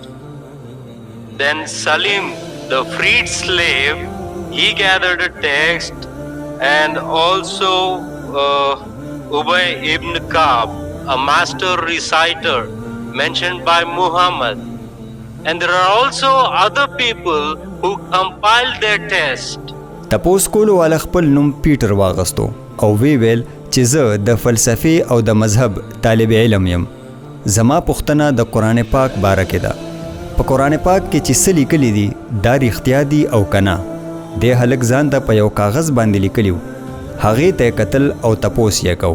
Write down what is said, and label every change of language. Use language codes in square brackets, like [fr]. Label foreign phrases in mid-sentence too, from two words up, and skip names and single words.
[en] Then Salim, the freed slave, he gathered a text, and also Ubay ibn Ka'b, a master reciter mentioned by Muhammad. And there are also other people who compiled their text. [ps] تپوس کولو والا خپل نوم پیټر واغستو او وی ویل چې زه د فلسفې او د مذهب طالب علم یم. زما پوښتنه د قرآن پاک باره کې ده. په قرآن پاک کې چې څه لیکلي دي دا رښتیا دي او که نه؟ دې هلک ځان ته په یو کاغذ باندې لیکلي و، هغې ته یې کتل او تپوس یې کو.